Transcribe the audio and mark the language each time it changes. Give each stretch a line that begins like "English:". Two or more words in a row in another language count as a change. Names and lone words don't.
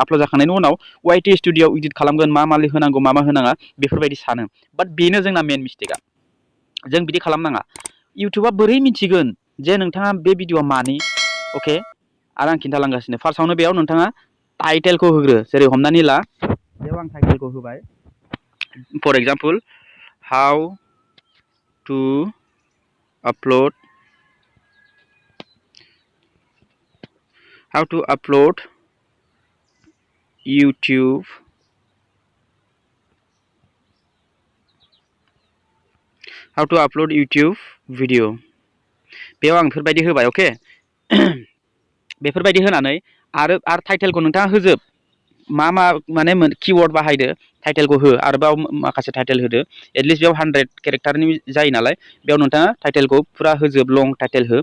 Bodo: आपल'ड जाखांनायनि उनाव वाइटि स्टुडिअ'आव इडिट खालामगोन, मा होनांगौ मा होनाङा बेफोरबायदि सानो। बाट बेनो जोंना
English: main mistake.
Bodo: जों बिदि खालामनाङा। इउटुबा बोरै मिथिगोन जे नोंथाङा बे भिडिअआ मानि? अके, आरो आं खिन्थालांगासिनो। फार्स्टआवनो बेयाव नोंथाङा टाइटेलखौ होग्रो। जेरै हमनानै ला बेयाव आं टाइटेलखौ होबाय,
English: for example how to upload YouTube video.
Bodo: बेयाव आं बेफोरबायदि होबाय। अके, बेफोरबायदि होनानै आरो टाइटेलखौ नोंथाङा होजोब। माने किवर्ड बाहायदो, टाइटेलखौ हो, आरोबाव माखासे टाइटेल होदो। एटलिस्ट बेयाव 100 केरेक्टारनि जायो नालाय, बेयाव नोंथाङा टाइटेलखौ फुरा होजोब,
English: long title
Bodo: हो।